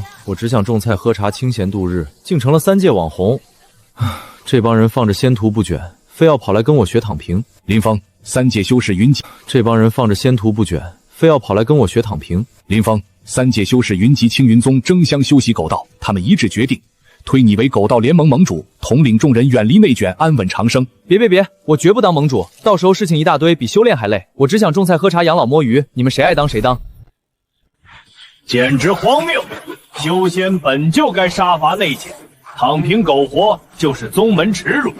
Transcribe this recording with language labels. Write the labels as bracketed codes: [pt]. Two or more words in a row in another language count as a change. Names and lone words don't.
[zh] 我只想种菜喝茶清闲度日，竟成了3界网红。这帮人放着仙途不卷，非要跑来跟我学躺平。林峰，3界修士云集。这帮人放着仙途不卷，非要跑来跟我学躺平。林峰，3界修士云集青云宗争相修習狗道，他們一致決定推你為狗道聯盟盟主，統領眾人遠離內卷，安穩長生。別，我絕不當盟主，到時候事情一大堆，比修煉還累。我只想種菜喝茶養老摸魚，你們誰愛當誰當。簡直荒謬！修仙本就該杀伐內卷，躺平苟活就是宗門恥辱。